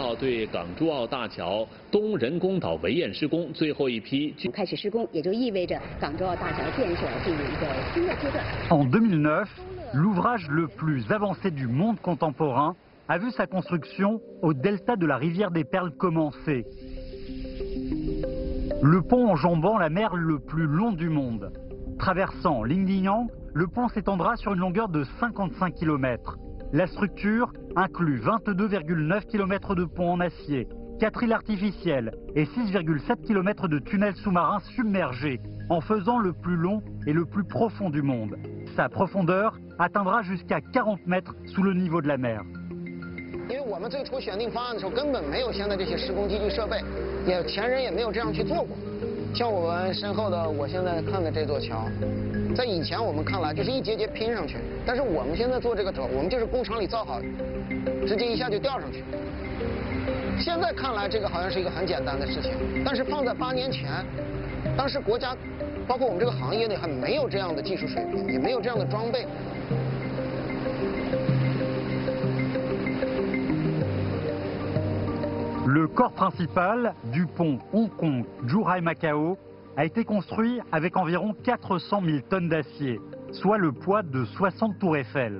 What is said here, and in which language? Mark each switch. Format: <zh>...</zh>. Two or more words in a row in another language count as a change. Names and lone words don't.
<zh>道对港珠澳大桥东人工岛围堰施工最后一批开始施工，也就意味着港珠澳大桥建设进入一个新的阶段。</zh> <fr>En 2009, l'ouvrage le plus avancé du monde contemporain a vu sa construction au delta de la rivière des Perles commencer. Le pont enjambant la mer le plus long du monde. Traversant Lingdiyang, le pont s'étendra sur une longueur de 55 km. La structure inclut 22,9 km de pont en acier, 4 îles artificielles et 6,7 km de tunnels sous-marins submergés, en faisant le plus long et le plus profond du monde. Sa profondeur atteindra jusqu'à 40 mètres sous le niveau de la mer.</fr> <zh>因为我们最初选定方案的时候，根本没有现在这些施工机具设备，前人也没有这样去做过。像我们身后的，我现在看的这座桥，在以前我们看来就是一节节拼上去，但是我们现在做这个桥，我们就是工厂里造好，直接一下就吊上去。现在看来这个好像是一个很简单的事情，但是放在8年前，当时国家，包括我们这个行业内还没有这样的技术水平，也没有这样的装备。</zh> <fr>Le corps principal du pont Hong Kong-Zhuhai-Macao a été construit avec environ 400 000 tonnes d'acier, soit le poids de 60 tours Eiffel.</fr>